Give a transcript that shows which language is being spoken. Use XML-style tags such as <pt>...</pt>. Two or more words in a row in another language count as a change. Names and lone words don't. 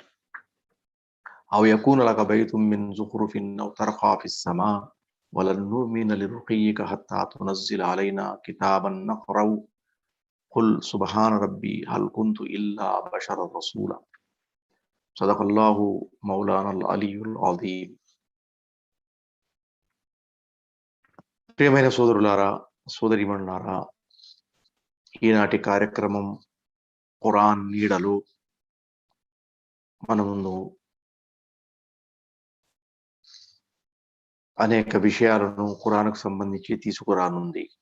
<ar>أو يكون لك بيت من زخرف أو ترقى في السماء ولن نؤمن لرقيك حتى تنزل علينا كتابا نقرأ قل سبحان ربي هل كنت إلا بشرا رسولا صدق الله مولانا العلي العظيم.</ar> <te>ప్రియమైన సోదరులారా, సోదరీమణులారా, ఈనాటి కార్యక్రమం ఖురాన్ నీడలు మన ముందు అనేక విషయాలను ఖురాన్కు సంబంధించి తీసుకురానుంది.</te>